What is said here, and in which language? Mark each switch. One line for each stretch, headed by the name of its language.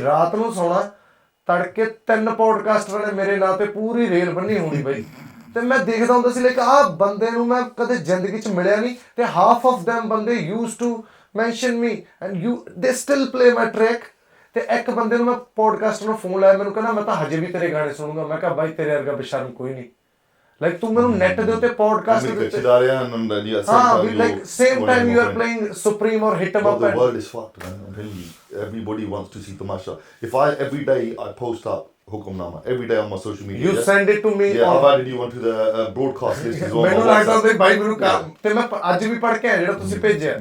Punjabi: ਰਾਤ ਨੂੰ ਸੌਣਾ, ਤੜਕੇ 3 ਪੋਡਕਾਸਟਰਾਂ ਨੇ ਮੇਰੇ ਨਾਂ ਤੇ ਪੂਰੀ ਰੇਲ ਬੰਨੀ ਹੋਣੀ ਬਾਈ, ਤੇ ਮੈਂ ਦੇਖਦਾ ਹੁੰਦਾ ਸੀ ਲਾਈਕ ਆਹ ਬੰਦੇ ਨੂੰ ਮੈਂ ਕਦੇ ਜ਼ਿੰਦਗੀ 'ਚ ਮਿਲਿਆ ਨਹੀਂ, ਤੇ
English: Half of them ਬੰਦੇ use to mention me and you they still play my track.
Punjabi: ਤੇ ਇੱਕ ਬੰਦੇ ਨੂੰ ਮੈਂ ਪੋਡਕਾਸਟ ਨੂੰ ਫੋਨ ਲਾਇਆ, ਮੈਨੂੰ ਕਹਿੰਦਾ ਮੈਂ ਤਾਂ ਹਜੇ ਵੀ ਤੇਰੇ ਗਾਣੇ ਸੁਣੂਗਾ। ਮੈਂ ਕਿਹਾ ਬਾਈ ਤੇਰੇ ਵਰਗਾ ਬੇਸ਼ਰਮ ਕੋਈ ਨਹੀਂ, ਲਾਈਕ ਤੂੰ ਮੈਨੂੰ ਨੈਟ ਦੇ ਉੱਤੇ ਪੋਡਕਾਸਟ ਦੇ ਉੱਤੇ ਹਾਂ ਵੀ like same time
English: You are playing supreme or hit 'em up. The world is fucked, man. I'm telling you, everybody wants to see Tamasha. If every day I post up Hukamnama every day on my social media. You send it to me. Yeah, I've added you onto the broadcast list as well.
Punjabi: ਮੈਨੂੰ ਲੱਗਦਾ ਤੇ ਬਾਈ ਮੈਨੂੰ ਕੰਮ ਤੇ ਮੈਂ ਅੱਜ ਵੀ ਪੜ੍ਹ ਕੇ ਆਇਆ ਜਿਹੜਾ ਤੁਸੀਂ ਭੇਜਿਆ।